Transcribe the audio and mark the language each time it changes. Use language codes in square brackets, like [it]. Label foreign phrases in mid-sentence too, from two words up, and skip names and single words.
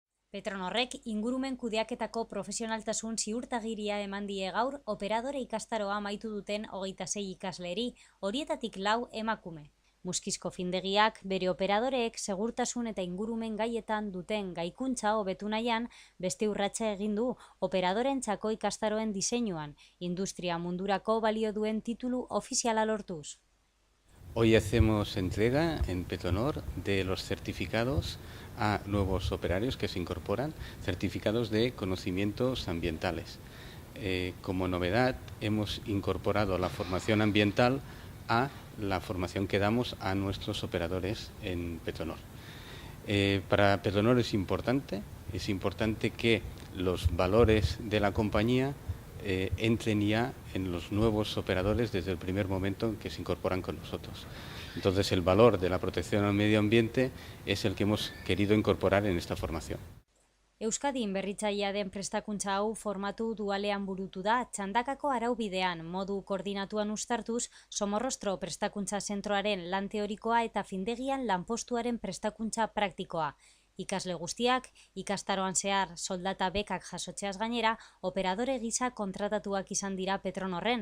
[eu] Petronorrek ingurumen kudeaketako profesionaltasun ziurtagiria eman die gaur operadore ikastaroa amaitu duten 26 ikasleri, horietatik 4 emakume. Muskizko findegiak bere operadoreek segurtasun eta ingurumen gaietan duten gaikuntza hobetu nahian beste urratsa egin du operadorentzako ikastaroen diseinuan, industria mundurako balio duen titulu ofiziala lortuz. [es] Hoy hacemos entrega en Petronor de los certificados a nuevos operarios que se incorporan, certificados de conocimientos ambientales. Como novedad, hemos incorporado la formación ambiental a la formación que damos a nuestros operadores en Petronor. Para Petronor es importante que los valores de la compañía entren ya en los nuevos operadores desde el primer momento en que se incorporan con nosotros. Entonces el valor de la protección al medio ambiente es el que hemos querido incorporar en esta formación. [eu] Euskadin berritzailea den prestakuntza hau formatu dualean burutu da txandakako araubidean modu koordinatuan uztartuz Somorrostro prestakuntza zentroaren lan teorikoa eta findegian lanpostuaren prestakuntza praktikoa. Ikasle guztiak, ikastaroan zehar soldata bekak jasotzeaz gainera, operadore gisa kontratatuak izan dira Petronorren.